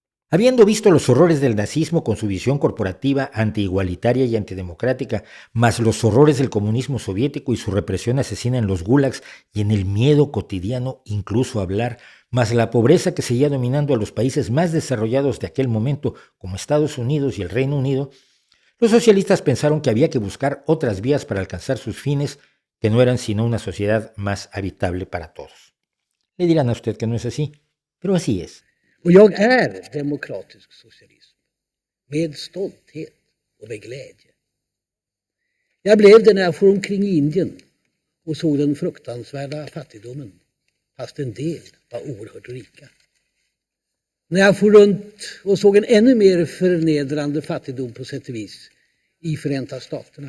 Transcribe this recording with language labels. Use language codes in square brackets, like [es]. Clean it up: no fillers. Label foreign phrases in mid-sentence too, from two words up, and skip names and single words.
[es] Habiendo visto los horrores del nazismo con su visión corporativa, antiigualitaria y antidemocrática, más los horrores del comunismo soviético y su represión asesina en los gulags y en el miedo cotidiano incluso a hablar, más la pobreza que seguía dominando a los países más desarrollados de aquel momento, como Estados Unidos y el Reino Unido, los socialistas pensaron que había que buscar otras vías para alcanzar sus fines, que no eran sino una sociedad más habitable para todos. Le dirán a usted que no es así, pero así es. [sv] Och jag är demokratisk socialism med stolthet och med glädje. Jag blev det när jag for omkring i Indien och såg den fruktansvärda fattigdomen, fast en del var oerhört rika. När jag for runt och såg en ännu mer förnedrande fattigdom på sätt och vis i Förenta Staterna.